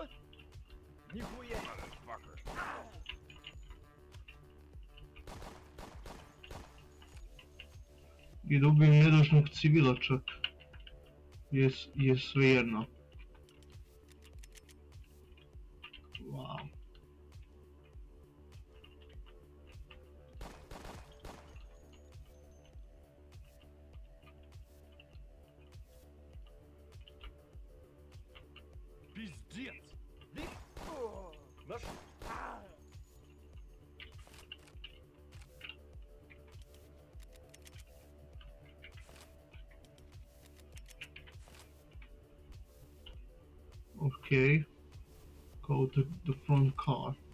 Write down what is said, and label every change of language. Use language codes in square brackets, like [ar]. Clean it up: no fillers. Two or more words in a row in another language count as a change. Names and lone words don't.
[ru] Нихуя! [sr] I da ubijem nedužnog civila čak. Je svejedno. Wow. [ru] Пиздец! Наш... [en] Okay. Go to the front car.